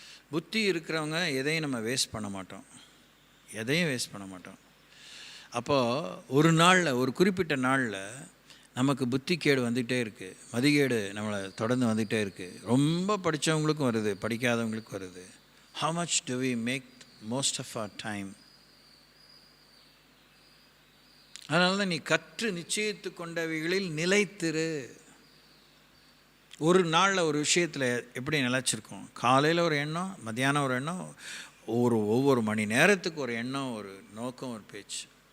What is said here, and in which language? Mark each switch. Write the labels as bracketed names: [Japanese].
[Tamil] புத்தி இருக்கிறவங்க எதையும் நம்ம வேஸ்ட் பண்ண மாட்டோம், எதையும் வேஸ்ட் பண்ண மாட்டோம். அப்போது ஒரு நாளில், ஒரு குறிப்பிட்ட நாளில் நமக்கு புத்தி கேடு வந்துகிட்டே இருக்குது, மதிகேடு நம்மளை தொடர்ந்து வந்துகிட்டே இருக்குது. ரொம்ப படித்தவங்களுக்கும் வருது, படிக்காதவங்களுக்கும் வருது. [English] how much do we make most of our time? [Tamil] அதனால தான் நீ கற்று நிச்சயித்து கொண்டவைகளில் நிலைத்திரு. ஒரு நாளில் ஒரு விஷயத்தில் எப்படி நிலைச்சிருக்கோம்? காலையில் ஒரு எண்ணம், மத்தியானம் ஒரு எண்ணம், ஒவ்வொரு மணி நேரத்துக்கு ஒரு எண்ணம், ஒரு நோக்கம், ஒரு பேச்சு.